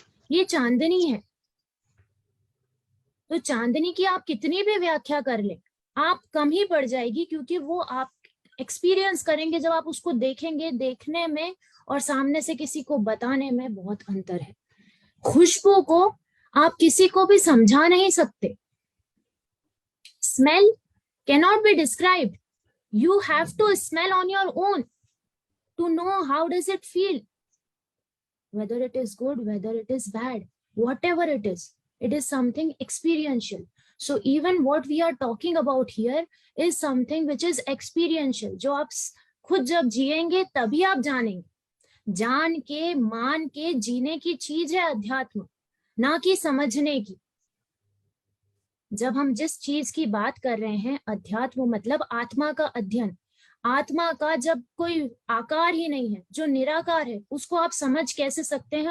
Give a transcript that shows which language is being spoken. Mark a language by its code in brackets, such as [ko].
[hi] ये चांदनी है, तो चांदनी की आप कितनी भी व्याख्या कर लें आप कम ही पड़ जाएगी, क्योंकि वो आप एक्सपीरियंस करेंगे जब आप उसको देखेंगे। देखने में और सामने से किसी को बताने में बहुत अंतर है। खुशबू को आप किसी को भी समझा नहीं सकते। [en] Smell cannot be described. You have to smell on your own to know how does it feel, whether it is good, whether it is bad, whatever it is something experiential. So even what we are talking about here is something which is experiential, [hi] जो आप खुद जब जिएंगे तभी आप जानेंगे। जान के मान के जीने की चीज है अध्यात्म, ना कि समझने की। जब हम जिस चीज की बात कर रहे हैं अध्यात्म, मतलब आत्मा का अध्ययन। आत्मा का जब कोई आकार ही नहीं है, जो निराकार है, उसको आप समझ कैसे सकते हैं?